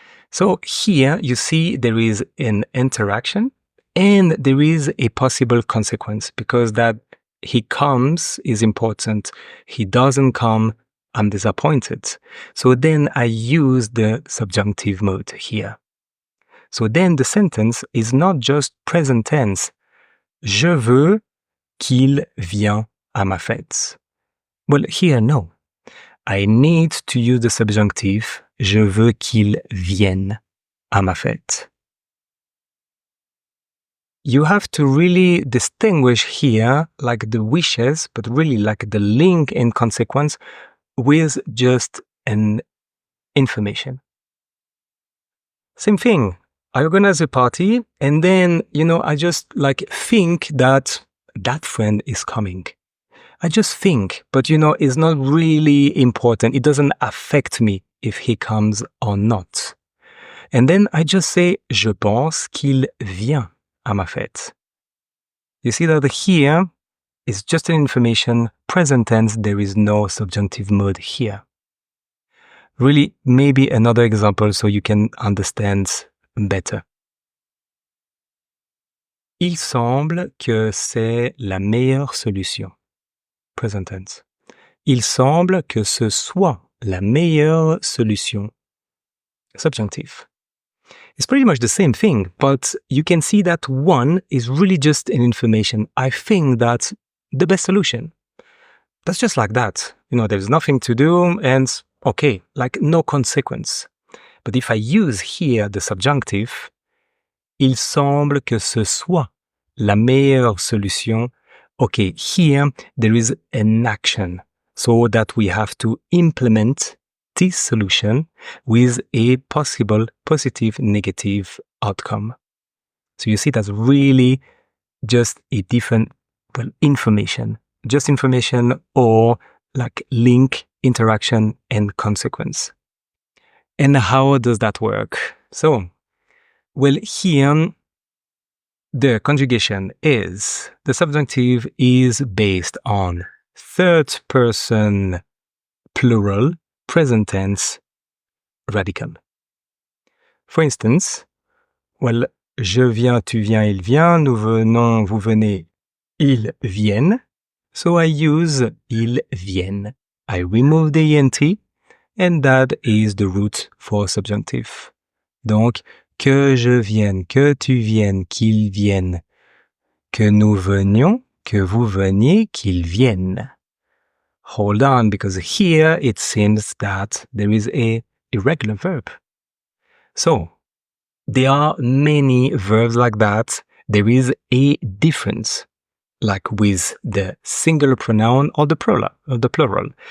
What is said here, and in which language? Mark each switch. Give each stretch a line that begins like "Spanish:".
English: So here you see there is an interaction and there is a possible consequence, because that he comes is important. He doesn't come, I'm disappointed. So then I use the subjunctive mode here. So then the sentence is not just present tense.
French: Je veux qu'il vienne à ma fête.
English: Well, here, no. I need to use the subjunctive.
French: Je veux qu'il vienne à ma fête.
English: You have to really distinguish here like the wishes, but really like the link and consequence with just an information. Same thing. I organize a party and then, I just think that friend is coming. I just think, but it's not really important. It doesn't affect me if he comes or not. And then I just say,
French: je pense qu'il vient à ma fête.
English: You see that here is just an information, present tense, there is no subjunctive mode here. Really, maybe another example so you can understand better.
French: Il semble que c'est la meilleure solution.
English: Present tense.
French: Il semble que ce soit la meilleure solution.
English: Subjunctive. It's pretty much the same thing, but you can see that one is really just an information. I think that's the best solution. That's just like that. There's nothing to do and okay, no consequence. But if I use here the subjunctive,
French: il semble que ce soit la meilleure solution.
English: Okay, here there is an action, so that we have to implement this solution with a possible positive, negative outcome. So you see that's really just a different information. Just information or link, interaction, and consequence. And how does that work? So, here the conjugation is, the subjunctive is based on third person plural, present tense, radical. For instance,
French: je viens, tu viens, il vient, nous venons, vous venez, ils viennent.
English: So I use
French: ils viennent.
English: I remove the ent, and that is the root for subjunctive.
French: Donc, que je vienne, que tu viennes, qu'ils viennent, que nous venions, que vous veniez, qu'ils viennent.
English: Hold on, because here it seems that there is a irregular verb. So, there are many verbs like that, there is a difference, like with the singular pronoun or the plural.